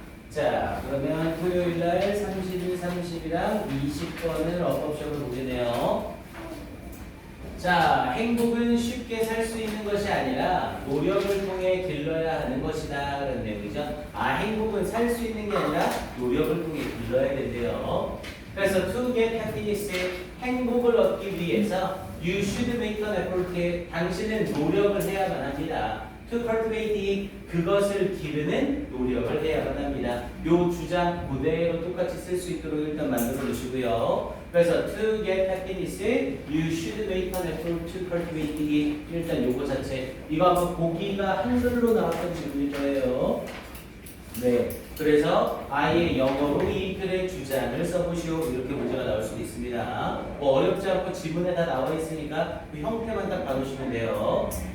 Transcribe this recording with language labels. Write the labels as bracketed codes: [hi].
[ko] 자, 그러면 토요일 날 30일, 30이랑 20번을 어법식으로 보겠네요. 자, 행복은 쉽게 살 수 있는 것이 아니라 노력을 통해 길러야 하는 것이다. 라는 내용이죠. 아, 행복은 살 수 있는 게 아니라 노력을 통해 길러야 된대요. 그래서 [en] to get happiness, [ko] 행복을 얻기 위해서 [en] you should make an effort. [ko] 당신은 노력을 해야만 합니다. [en] to cultivate, [ko] 그것을 기르는 노력을 해야만 합니다. 요 주장 그대로 똑같이 쓸 수 있도록 일단 만들어 주시고요. 그래서 [en] to get happiness, you should make an effort to cultivate it. [ko] 일단 요거 자체 이거 한번 보기가 한글로 나왔던 질문일 거예요. 네, 그래서 아예 영어로 이 글의 주장을 써보시오. 이렇게 문제가 나올 수도 있습니다. 뭐 어렵지 않고 지문에 다 나와 있으니까 그 형태만 딱 봐주시면 돼요.